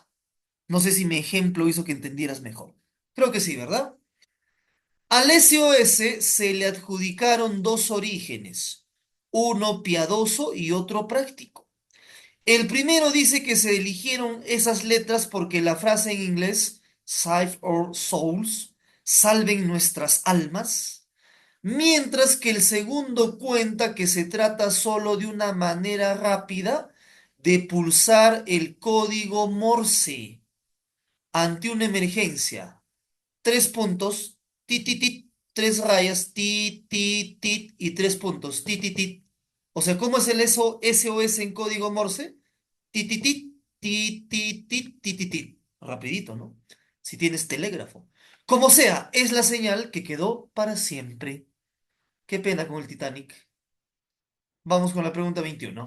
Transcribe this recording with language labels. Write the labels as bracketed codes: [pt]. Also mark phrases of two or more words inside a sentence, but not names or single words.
[es] No sé si mi ejemplo hizo que entendieras mejor. Creo que sí, ¿verdad? Al SOS se le adjudicaron dos orígenes, uno piadoso y otro práctico. El primero dice que se eligieron esas letras porque la frase en inglés, [en] Save our souls, [es] salven nuestras almas, mientras que el segundo cuenta que se trata solo de una manera rápida de pulsar el código Morse ante una emergencia. Tres puntos, tit, tit, tit, tres rayas, tit, tit, tit, y tres puntos, tit, tit, tit. O sea, ¿cómo es el SOS en código Morse? Tit, tit, tit, tit, tit, tit, tit, tit, tit. Rapidito, ¿no? Si tienes telégrafo. Como sea, es la señal que quedó para siempre. Qué pena con el Titanic. Vamos con la pregunta 21.